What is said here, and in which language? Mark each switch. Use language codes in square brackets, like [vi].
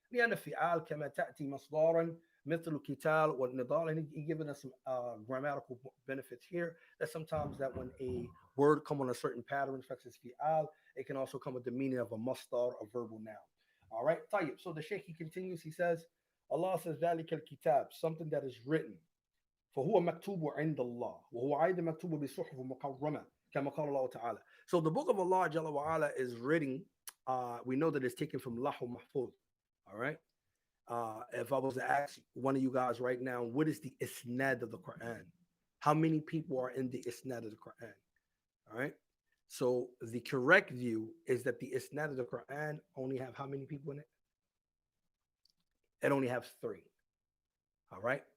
[ar] لأن فعال كما تأتي مصدارا مثل القتال والنضال, [en] and he given us some grammatical benefits here. That sometimes that when a word come on a certain pattern, such as fi'al, it can also come with the meaning of a masdar, a verbal noun. All right, طيب. So the Sheikh, he continues. He says, Allah says [ar] ذلك الكتاب, [en] something that is written. [ar] فهو مكتوب عند الله وهو أيضا مكتوب بصحف مكرمة كما قال الله تعالى. [en] So the book of Allah Jalla wa ala is written. We know that it's taken from Lahu Mahfuz. All right. If I was to ask one of you guys right now, what is the isnad of the Quran? How many people are in the isnad of the Quran? All right. So the correct view is that the isnad of the Quran only have how many people in it? It only has three. All right.